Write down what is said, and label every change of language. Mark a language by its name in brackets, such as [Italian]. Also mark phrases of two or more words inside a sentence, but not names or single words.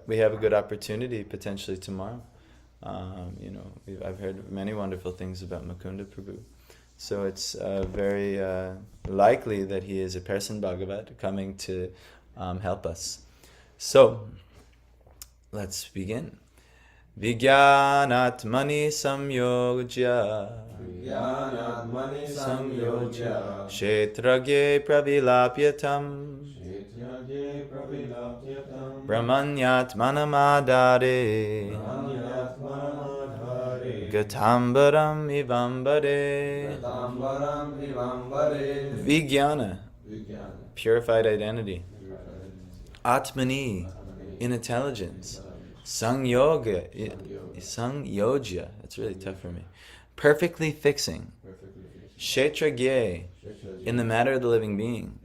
[English] We have a good opportunity potentially tomorrow. I've heard many wonderful things about Mukunda Prabhu. So it's very likely that he is a person Bhagavat coming to help us. So let's begin. [Sanskrit] Vijnanatmani samyojya Kshetragye pravilapyatam Brahmanyatmanamadare Gatambaram ivambare. [English] Vijnana, purified identity. Atmani, in intelligence. Sangyojya, that's really tough for me. Perfectly fixing. Kshetragye, in the matter of the living being.